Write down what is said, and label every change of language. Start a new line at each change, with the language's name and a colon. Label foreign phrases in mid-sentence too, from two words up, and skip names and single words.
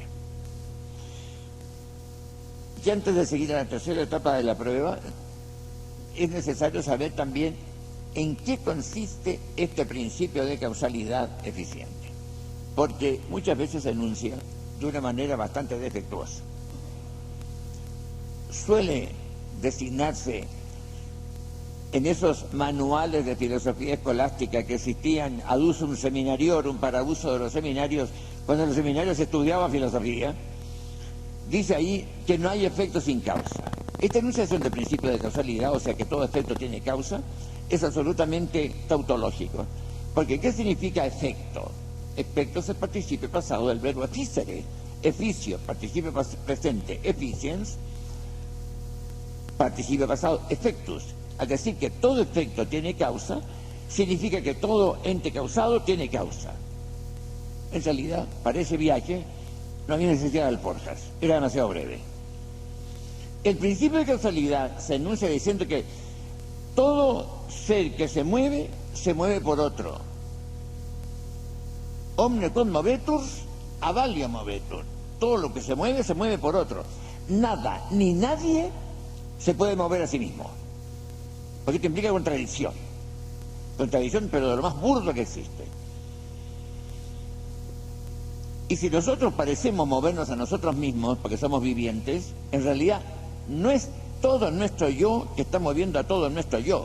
Spanish: Y antes de seguir a la tercera etapa de la prueba, es necesario saber también en qué consiste este principio de causalidad eficiente, porque muchas veces se enuncia de una manera bastante defectuosa. Suele designarse en esos manuales de filosofía escolástica que existían
Latin: ad usum seminariorum,
Spanish: para uso de los seminarios, cuando en los seminarios se estudiaba filosofía, dice ahí que no hay efecto sin causa. Esta enunciación del principio de causalidad, o sea que todo efecto tiene causa, es absolutamente tautológico. Porque ¿qué significa efecto? Efecto es el participio pasado del verbo efficere. Efficio, participio presente, efficiens, participio pasado, effectus. Al decir que todo efecto tiene causa, significa que todo ente causado tiene causa. En realidad, para ese viaje no había necesidad de alforjas, era demasiado breve. El principio de causalidad se enuncia diciendo que todo ser que se mueve por otro.
Latin: Omne quod movetur, avalio movetur.
Spanish: Todo lo que se mueve por otro. Nada ni nadie se puede mover a sí mismo, porque esto implica contradicción. Contradicción, pero de lo más burdo que existe. Y si nosotros parecemos movernos a nosotros mismos, porque somos vivientes, en realidad no es todo nuestro yo que está moviendo a todo nuestro yo.